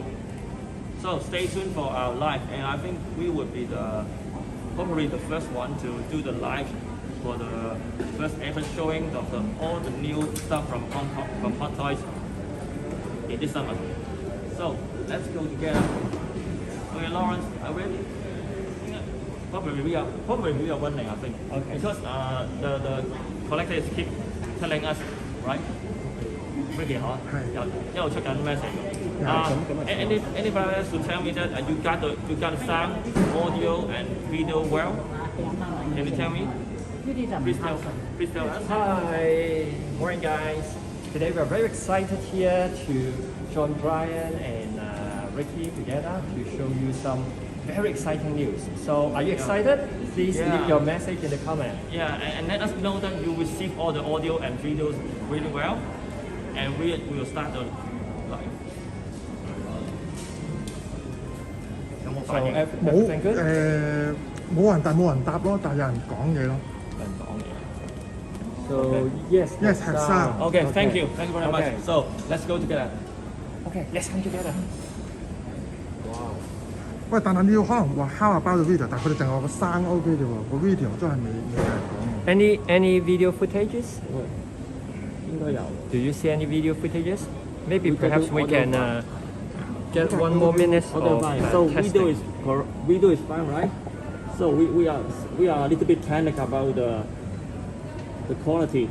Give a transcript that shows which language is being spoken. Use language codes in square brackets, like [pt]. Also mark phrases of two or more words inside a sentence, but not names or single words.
[en] So stay tuned for our live, and I think we would be probably the first one to do the live for the first ever showing of all the new stuff from Hong Kong, from Hot Toys in this summer. So let's go together. Okay, Lawrence, are you ready? Probably we are winning, I think. Okay. Because the collectors keep telling us, right? Ricky, [yue] huh? 一路出緊 message. [en] Anybody else to tell me that you got the sound, audio, and video well? Can you tell me? Please tell us. Hi, morning guys. Today we are very excited here to join Bryan and Ricky together to show you some very exciting news. So are you excited? Please leave your message in the comment. Yeah, and let us know that you receive all the audio and videos really well, and we will start the live. [yue] 有冇反應？冇人答咯，但係有人講嘢咯。 [en] So yes, have sound. Okay, thank you very much. So let's go together. Okay, let's come together. [yue] 喂，但係你要可能話 [en] how about the video， [yue] 但係佢哋淨係話個聲 OK 啫喎，個 video 都係未有人講。 [en] Any video footages? [yue] 應該有。 [en] Do you see any video footages? Maybe perhaps we can get one more minute of So testing. video is fine, right? So we are a little bit panic about the quality.